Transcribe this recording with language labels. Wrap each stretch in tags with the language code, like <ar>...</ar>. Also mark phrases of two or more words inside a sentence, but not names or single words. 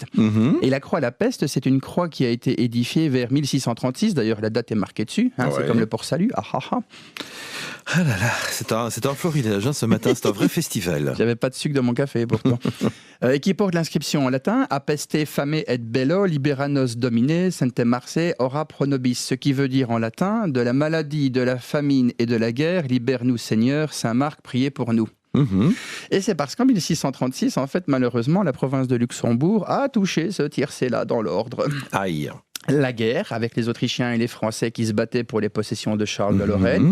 <fr>Et la croix La Peste, c'est une croix qui a été édifiée vers 1636. D'ailleurs, la date est marquée dessus. Ouais. C'est comme le Port-Salut. Ah là là, c'est un florilège hein, ce matin, c'est un vrai festival. J'avais pas de sucre dans mon café pourtant. Et qui porte l'inscription en latin</fr> <la>« A peste fame et bello, libera nos domine, sente Marse, ora pro nobis »,</la> <fr>ce qui veut dire en latin « De la maladie, de la famine et de la guerre, libère-nous Seigneur, Saint Marc, priez pour nous ». Et c'est parce qu'en 1636, en fait, malheureusement, la province de Luxembourg a touché ce tiercé-là dans l'ordre. Aïe. La guerre avec les Autrichiens et les Français qui se battaient pour les possessions de Charles de Lorraine.</fr>